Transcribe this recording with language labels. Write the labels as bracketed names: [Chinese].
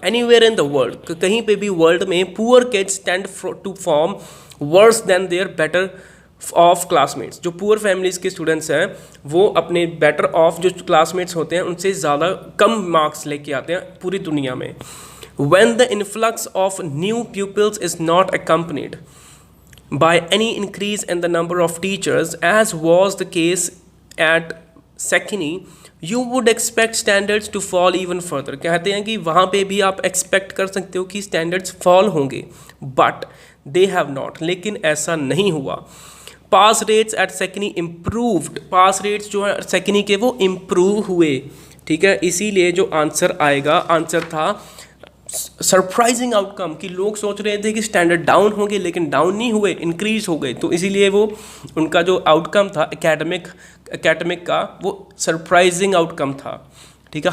[English] anywhere in the world, [Hindi] कहीं पे भी वर्ल्ड में [English] poor kids tend to form worse than their better off classmates, [Hindi] जो poor families के स्टूडेंट्स हैं वो अपने बेटर ऑफ जो क्लासमेट्स होते हैं उनसे ज़्यादा कम मार्क्स लेके आते हैं पूरी दुनिया में। [English] When the influx of new pupils is not accompanied by any increase in the number of teachers, as was the case at Sekini, you would expect standards to fall even further, [Hindi] कहते हैं कि वहाँ पे भी आप expect कर सकते हो कि स्टैंडर्ड्स फॉल होंगे, [English] but they have not, [Hindi] लेकिन ऐसा नहीं हुआ। [English] pass rates at secondary improved, [Hindi] पास रेट्स जो है सेकेंडरी के वो इम्प्रूव हुए, ठीक है, इसीलिए जो आंसर आएगा, आंसर था सरप्राइजिंग आउटकम, कि लोग सोच रहे थे कि स्टैंडर्ड डाउन होंगे लेकिन डाउन नहीं हुए, इंक्रीज हो गए, तो इसीलिए वो उनका जो आउटकम था एकेडमिक का वो सरप्राइजिंग आउटकम था, ठीक है।